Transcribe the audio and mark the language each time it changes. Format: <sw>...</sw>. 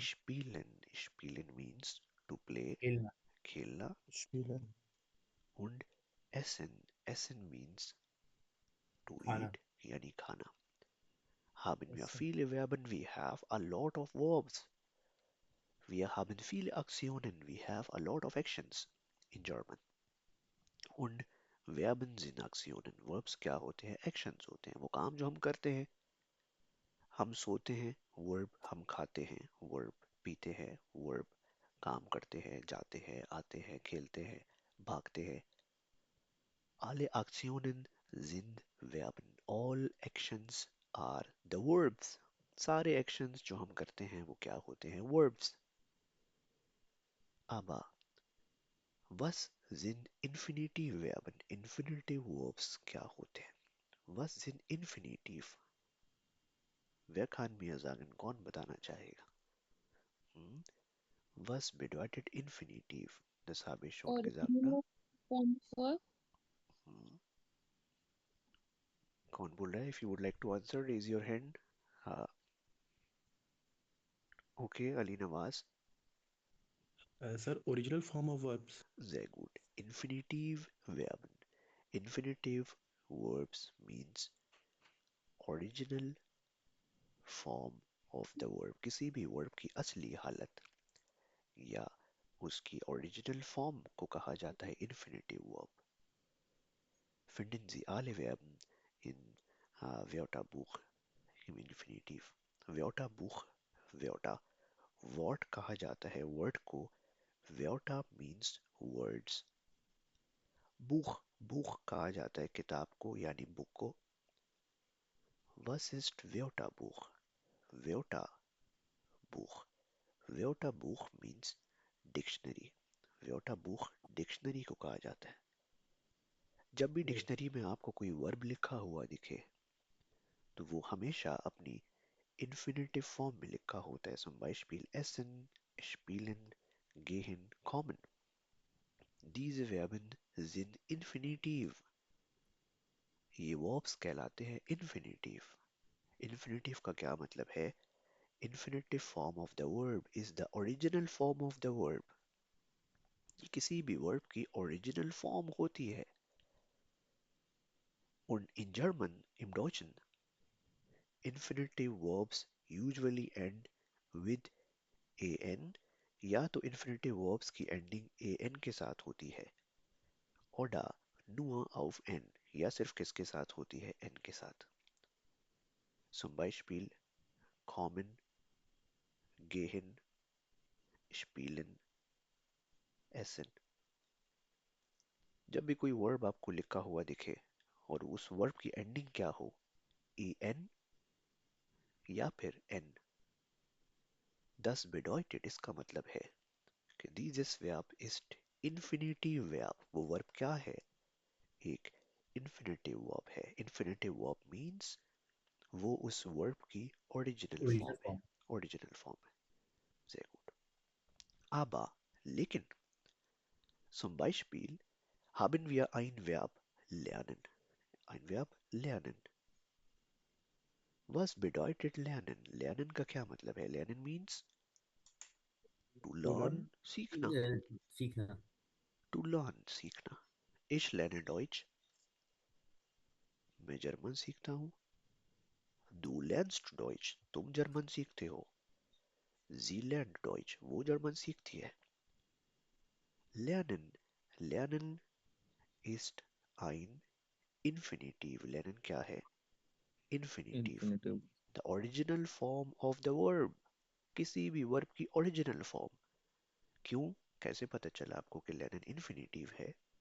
<en>Spielen. Spielen means to play.</en> <hi>खेलना खेलना.</hi> <de>स्पीलन Und essen. Essen</de> <en>means to</en> <hi>खाना eat. यानी खाना.</hi> <de>Haben wir</de> <hi>ऐसे</hi> <de>viele Verben?</de> <en>We have a lot of verbs.</en> <de>Wir haben viele Aktionen.</de> <en>We have a lot of actions in German.</en> <de>Und Verben sind Aktionen.</de> <hi>Verbs क्या होते हैं? Actions होते हैं. वो काम जो हम करते हैं. हम सोते हैं. Verb. हम खाते हैं. Verb. पीते हैं. Verb. काम करते हैं. जाते हैं. आते हैं. खेलते हैं. भागते हैं.</hi> <de>Alle Aktionen sind Verben.</de> <en>All actions are the verbs.</en> <hi>सारे actions जो हम करते हैं वो क्या होते हैं? Verbs.</hi> <de>Aber was sind Infinitivverben?</de> <hi>Infinitive verbs क्या होते हैं?</hi> <de>Was sind Infinitiv? Wer kann mir sagen,</de> <hi>कौन बताना चाहेगा?</hi> <de>Hm? Was bedeutet Infinitiv? Das habe ich schon gesagt, ne?</de> <en>Original form for Hm.</en> <hi>कौन बोल रहा है?</hi> <en>If you would like to answer, raise your hand. हाँ, okay, Ali Nawaz. Sir original form of verbs</en> <de>Sehr gut. Infinitivverben.</de> <en>Infinitive verbs means original form of the verb,</en> <hi>किसी भी verb की असली हालत या उसकी ओरिजिनल फॉर्म को कहा जाता है infinitive verb.</hi> <de>Finden Sie alle Verben in Wörterbuch im Infinitiv. Wörterbuch, Wörter, Wort</de> <hi>कहा जाता है word को.</hi> <en>Wörter means words.</en> <hi>Buch, Buch कहा जाता है किताब को यानी बुक को.</hi> <de>Was ist Wörterbuch? Wörterbuch.</de> <en>Wörterbuch means dictionary.</en> <hi>Wörterbuch dictionary को कहा जाता है. जब भी Oh, डिक्शनरी में आपको कोई वर्ब लिखा हुआ दिखे तो वो हमेशा अपनी इन्फिनेटिव फॉर्म में लिखा होता है.</hi> <de>Zum Beispiel essen, spielen, gehen, kommen. Diese Verben sind Infinitiv.</de> <hi>ये verbs कहलाते हैं इन्फिनेटिव. इन्फिनेटिव का क्या मतलब है?</hi> <en>Infinitive form of the verb is the original form of the verb.</en> <hi>ये किसी भी वर्ब की ओरिजिनल फॉर्म होती है.</hi> <en>Und in German, im Deutschen, infinitive verbs usually end with an</en> <hi>या तो infinitive verbs की ending an के साथ होती है.</hi> <de>Oder nur auf n</de> <hi>या सिर्फ किसके साथ होती है? n के साथ.</hi> <de>Zum Beispiel kommen, gehen, spielen, essen.</de> <hi>जब भी कोई वर्ब आपको लिखा हुआ दिखे और उस वर्ब की एंडिंग क्या हो, en या फिर n,</hi> <de>das bedeutet</de> <hi>इसका मतलब है कि</hi> <de>dieses Verb ist Infinitiv Verb.</de> <hi>वो वर्ब क्या है? एक infinitive verb है.</hi> <en>Infinitive verb means</en> <hi>वो उस वर्ब की ओरिजिनल</hi> <en>original</en> <hi>फॉर्म है.</hi> <en>form.</en> <hi>ओरिजिनल फॉर्म है.</hi> <de>Sehr gut. Aber, लेकिन, zum Beispiel haben wir ein Verb lernen. Ein Verb lernen. Was bedeutet lernen?</de> <hi>Lernen का क्या मतलब है?</hi> <en>Lernen means to To learn, learn.</en> <hi>सीखना. सीखना.</hi> <en>To learn, सीखना.</en> <de>Ich lerne Deutsch.</de> <hi>मैं जर्मन सीखता हूँ.</hi> <de>Du lernst Deutsch.</de> <hi>तुम जर्मन सीखते हो.</hi> <de>Sie lernt Deutsch.</de> <hi>वो जर्मन सीखती है. Lernen.</hi> <de>Lernen ist ein Infinitiv.</de> <hi>Lernen क्या है?</hi> <en>Infinitive. infinitive. The original form of the verb.</en> <hi>किसी भी वर्ब की ओरिजिनल फॉर्म. क्यों? कैसे पता चला आपको कि लेनिन इन्फिनेटिव है?</hi>